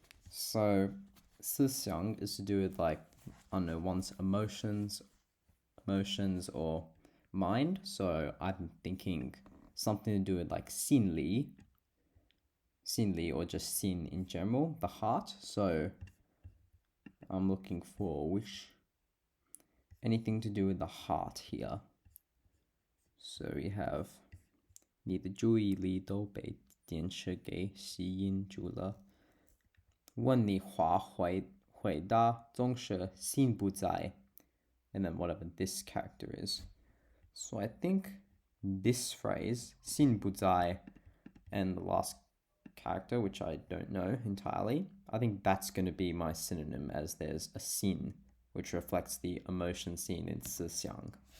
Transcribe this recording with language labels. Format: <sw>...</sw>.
<en>So 思想is to do with like, I don't know, one's emotions or mind. So I'm thinking something to do with like 心理 or just 心 in general, the heart. So I'm looking for anything to do with the heart here. So we have</en> <zh>你的注意力都被电视给吸引住了。问你话回答总是心不在</zh> <en>and then whatever this character is. So I think this phrase, 心不在, and the last character, which I don't know entirely, I think that's going to be my synonym, as there's a 心, which reflects the emotion seen in 思想.</en>